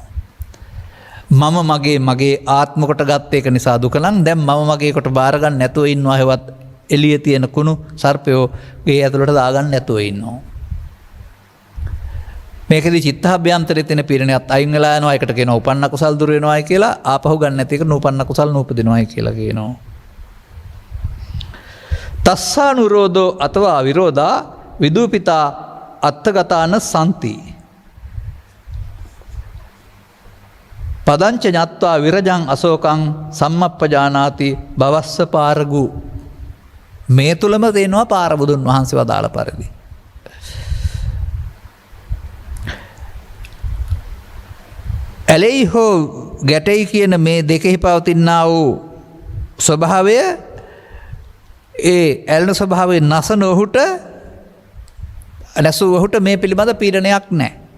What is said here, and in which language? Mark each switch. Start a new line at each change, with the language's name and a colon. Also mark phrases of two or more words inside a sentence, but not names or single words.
Sinhala: මම මගේ ආත්ම කොට ගත්ත එක නිසා දුක නම් දැන් මම මගේ කොට බාර ගන්න නැතුව ඉන්නවා. හෙවත් එළියේ තියෙන කුණු සර්පයෝ ගේ ඇතුළට දාගන්න නැතුව ඉන්නවා. මේකදී චිත්තාභ්‍යන්තරයේ තියෙන පීඩනයත් අයින් වෙලා යනවා. ඒකට කියනවා උපන්න කුසල් දුර වෙනවායි කියලා. ආපහු ගන්න නැති එක නූපන්න කුසල් නූපදිනවායි කියලා කියනවා.
Pali: තස්සානුරෝධෝ අතවා අවිරෝධා විදූපිතා අත්තගතාන සන්ති පදංච ඤත්වා විරජං අශෝකං සම්මප්පජානාති භවස්ස පාරගු.
Sinhala: මේ තුලම තේනවා පාරබුදුන් වහන්සේ වදාළ පරිදි. ඇලෙයි හෝ ගැටයි කියන මේ දෙකෙහි පවතිනා වූ ස්වභාවය ඒ ඇල්න ස්වභාවය නසන ඔහුට නැසූ ඔහුට මේ පිළිබඳ පීඩනයක් නෑ.